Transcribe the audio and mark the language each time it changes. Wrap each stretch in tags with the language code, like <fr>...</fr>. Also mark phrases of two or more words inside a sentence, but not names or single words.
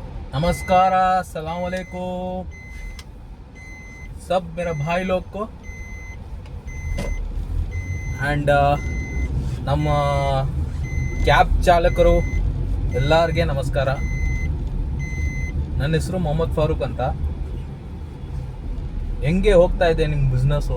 <hi>नमस्कार,</hi> <ar>السلام عليكم</ar> <hi>सब मेरा भाई लोग को</hi> <kn>ಆ್ಯಂಡ್ ನಮ್ಮ ಕ್ಯಾಬ್ ಚಾಲಕರು ಎಲ್ಲರಿಗೆ ನಮಸ್ಕಾರ. ನನ್ನ ಹೆಸರು ಮೊಹಮ್ಮದ್ ಫಾರೂಕ್ ಅಂತ. ಹೆಂಗೆ ಹೋಗ್ತಾ ಇದೆ ನಿಮ್ಮ ಬಿಸ್ನೆಸ್ಸು?</kn>